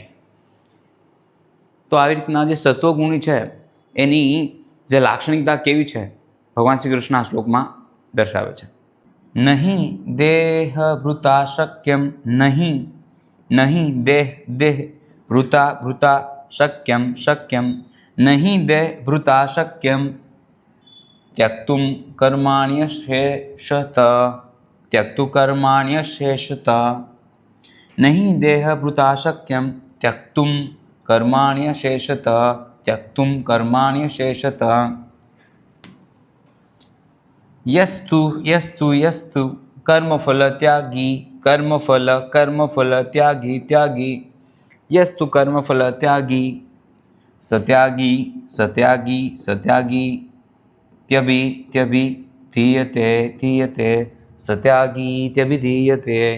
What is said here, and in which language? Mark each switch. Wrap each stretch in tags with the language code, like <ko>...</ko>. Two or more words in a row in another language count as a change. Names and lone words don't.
<gu>તો આવી રીતના જે સત્વગુણી છે એની જે લાક્ષણિકતા કેવી છે ભગવાન શ્રી કૃષ્ણ આ શ્લોકમાં દર્શાવે છે।</gu> <sa>નહીં દેહ ભૃતા શક્યમ, નહીં નહીં દેહ દેહ ભૃતા ભૃતા શક્યમ શક્યમ, નહીં દેહ ભૃતા શક્યમ त्यक्तुं कर्माण्यशेषत, त्यक्तु कर्माण्यशेषत। नहीं देह भृता शक्यं त्यक्तुं कर्माण्यशेषत, त्यक्तुं कर्माण्यशेषत। यस्तु यस्तु यस्तु कर्मफल त्यागी, कर्मफल त्यागी त्यागी, यस्तु कर्मफल त्यागी, सत्यागी सत्यागी सत्यागी, त्यभि त्यभि धीयते धीयते, सत्यागी त्यभिधीयते।</sa>